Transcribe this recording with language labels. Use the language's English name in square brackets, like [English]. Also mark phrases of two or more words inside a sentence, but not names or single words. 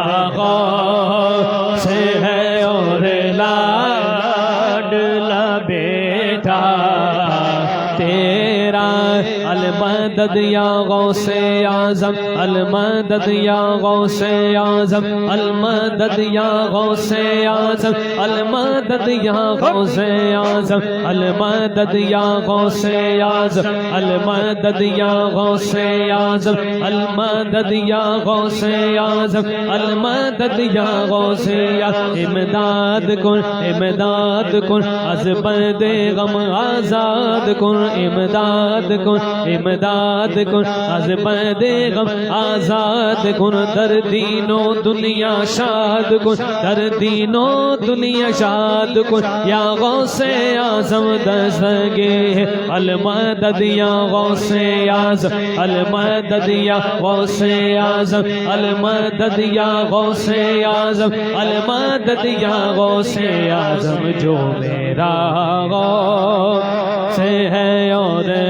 [Urdu] غوث ہے اور لاڈلا بیٹا تیرا المدد یا غوث اعظم المدد یا غوث اعظم المدد یا غوث اعظم المدد یا غوث اعظم المدد یا غوث اعظم المدد یا غوث اعظم المدد یا غوث اعظم المدد یا غوث امداد [Persian] کن از بند غم آزاد کن امداد کن از بند غم آزاد کن در دین و دنیا شاد کن در دین و دنیا شاد کن یا غوث اعظم دستگیر [Urdu] المدد یا غوث اعظم المدد یا غوث اعظم المدد یا غوث اعظم المدد یا غوث اعظم جو میرا غوث ہے اور